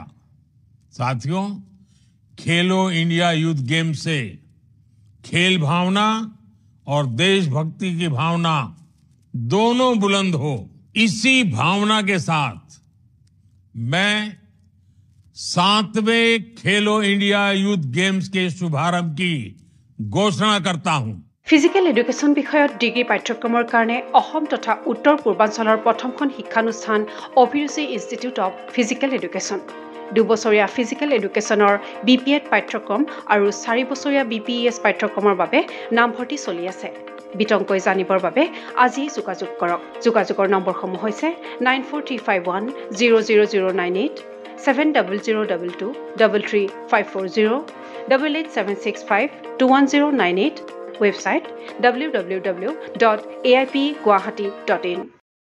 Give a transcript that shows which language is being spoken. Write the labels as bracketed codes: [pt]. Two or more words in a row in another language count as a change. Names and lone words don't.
[hi] साथियों, खेलो इंडिया यूथ गेम से खेल भावना और देशभक्ति की भावना दोनों बुलंद हो। इसी भावना के साथ मैं 7वें खेलो इंडिया यूथ गेम्स के शुभारंभ की घोषणा करता हूं। [en] physical education [as] বিষয়ত ডিগ্ৰী পাঠ্যক্ৰমৰ কাৰণে অসম তথা উত্তৰ পূৰ্বাঞ্চলৰ প্ৰথমখন শিক্ষানুষ্ঠান অভিৰুচি ইনষ্টিটিউট অফ ফিজিকেল এডুকেশ্যন। 2 বছৰীয়া ফিজিকেল এডুকেশ্যনৰ বিপিএড পাঠ্যক্ৰম আৰু 4 বছৰীয়া বিপিএছ পাঠ্যক্ৰমৰ বাবে নামভৰ্তি চলি আছে। বিতংকৈ জানিবৰ বাবে আজি যোগাযোগ কৰক। যোগাযোগৰ নম্বৰসমূহ হৈছে 9435100098, 700222 33540, 88765210998, [en] website www.aipguwahati.in